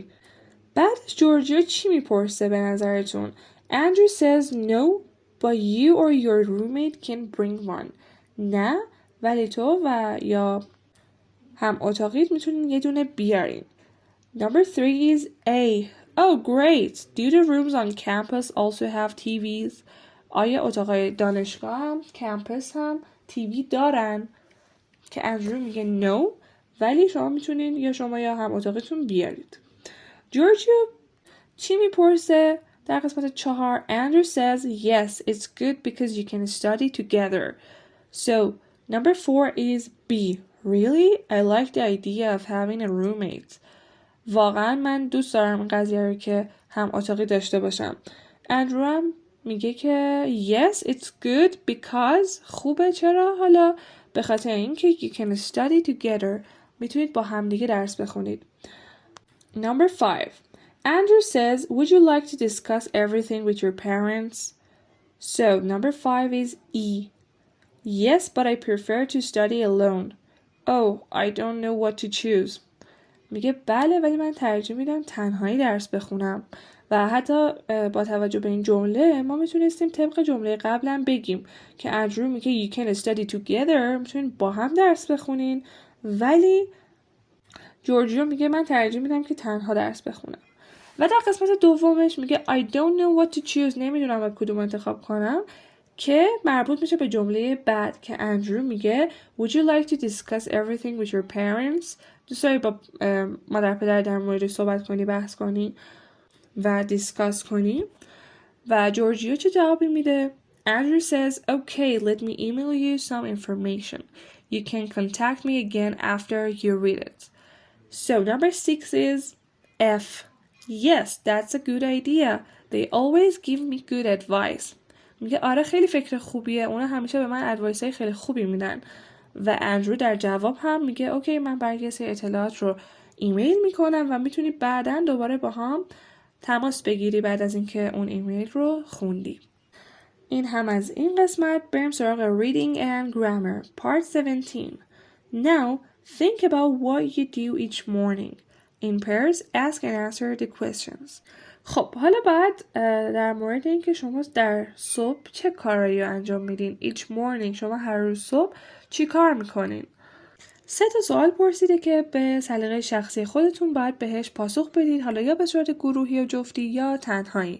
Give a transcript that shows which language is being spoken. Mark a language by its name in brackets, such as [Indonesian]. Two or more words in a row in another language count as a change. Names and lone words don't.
[Persian] بعدش جورجیو چی میپرسه به نظرتون؟ [English] Andrew says no, but you or your roommate can bring one. [Persian] نه، ولی تو و یا هم اتاقیت میتونین یه دونه بیارین. [English] Number 3 is A. Oh, great. Do the rooms on campus also have TVs? [Persian] آیا اتاقای دانشگاه هم کمپس هم تیوی دارن؟ که اندرو میگه no، ولی شما میتونین یا شما یا هم اتاقتون بیارید. جورجیو چی میپرسه؟ در قسمت [English] 4 Andrew says yes, it's good because you can study together. So, number 4 is B. Really? I like the idea of having a roommate. [Persian] واقعا من دوست دارم این قضیه رو که هم اتاقی داشته باشم. اندرو هم میگه که [English] yes, it's good because [Persian] خوبه. چرا؟ حالا به خاطر اینکه [English] you can study together. [Persian] میتونید با هم دیگه درس بخونید. [English] Number 5. Andrew says, would you like to discuss everything with your parents? So, number 5 is E. Yes, but I prefer to study alone. Oh, I don't know what to choose. [Persian] میگه بله، ولی من ترجیح میدم تنهایی درس بخونم. و حتی با توجه به این جمله ما میتونستیم طبق جمله قبلا بگیم که اندرو میگه [English] you can study together، [Persian] میتونین با هم درس بخونین، ولی جورجیو میگه من ترجیح میدم که تنها درس بخونم. و در قسمت دومش میگه [English] I don't know what to choose. [Persian] نمیدونم باید کدوم انتخاب کنم، که مربوط میشه به جمله بعد که اندرو میگه [English] Would you like to discuss everything with your parents؟ [Persian] دوست داری با مادر پدر در مورد صحبت کنی، بحث کنی و دیسکاس کنی؟ و جورجیو چه جوابی میده؟ [English] Andrew says, okay, let me email you some information. You can contact me again after you read it. So number 6 is F. Yes, that's a good idea. They always give me good advice. [Persian] میگه آره خیلی فکر خوبیه. اونا همیشه به من ادوایس های خیلی خوبی میدن. و اندرو در جواب هم میگه اوکی، من برای کسی اطلاعات رو ایمیل میکنم و میتونی بعداً دوباره با هم تماس بگیری بعد از اینکه اون ایمیل رو خوندی. این هم از این قسمت. بریم سراغ [English] reading and grammar part 17. Now think about what you do each morning. In pairs, ask and answer the questions. [Persian] خب حالا باید در مورد اینکه شما در صبح چه کارایی رو انجام میدین. [English] Each morning، [Persian] شما هر روز صبح چی کار میکنین؟ 3 سوال پرسیده که به سلیقه شخصی خودتون باید بهش پاسخ بدید، حالا یا به صورت گروهی و جفتی یا تنهایی.